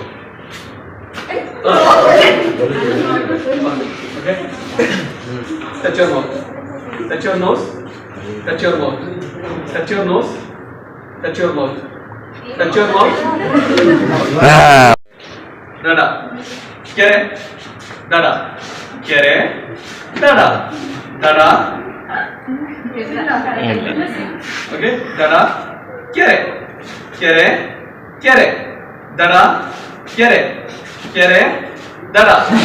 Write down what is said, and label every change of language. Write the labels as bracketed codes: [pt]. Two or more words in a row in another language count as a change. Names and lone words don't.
[en] Okay. Touch your mouth. Touch your nose. Touch your mouth. Touch your nose. Touch your mouth. Touch your mouth. Dada. Kere. Dada. Kere. Dada. Dada. Okay. Dada. Kere. Kere. Kere. Dada. Kere. Kere. Dada.